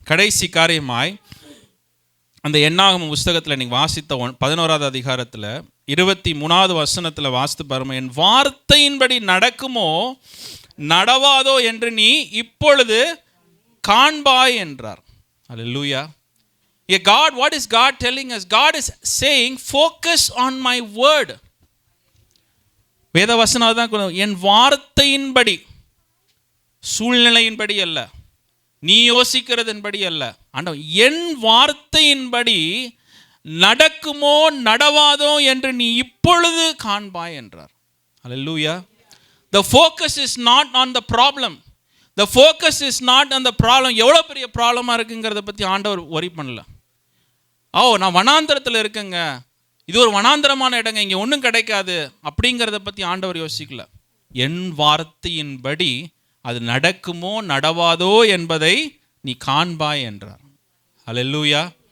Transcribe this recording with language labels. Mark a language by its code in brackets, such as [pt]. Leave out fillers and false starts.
[ta] கடைசி காரியமாய் அந்த என்னாகம புஸ்தகத்தில் நீங்கள் வாசித்த 11வது அதிகாரத்தில் 23வது வசனத்தில் வாசித்து பாருங்க. என் வார்த்தையின்படி நடக்குமோ நடவாதோ என்று நீ இப்பொழுது காண்பாய் என்றார். ஹல்லேலூயா. [en] God, what is God telling us? God is saying, focus on my word. [ta] வேத வசனம் தான், என் வார்த்தையின்படி, சூழ்நிலையின்படி அல்ல, நீ யோசிக்கிறதன்படி அல்ல, ஆண்டவர் என் வார்த்தையின்படி நடக்குமோ நடவாதோ என்று நீ இப்பொழுது காண்பாய் என்றார். ஹல்லேலூயா. [en] The focus is not on the problem. The focus is not on the problem. [ta] எவ்வளோ பெரிய ப்ராப்ளமாக இருக்குங்கிறத பற்றி ஆண்டவர் worry பண்ணல. நான் வனாந்தரத்தில் இருக்கேங்க, இது ஒரு வனாந்தரமான இடங்க, இங்கே ஒன்றும் கிடைக்காது அப்படிங்கிறத பற்றி ஆண்டவர் யோசிக்கல. என் வார்த்தையின்படி அது நடக்குமோ நடவாதோ என்பதை நீ காண்பாய் என்றார். ஹல்லேலூயா.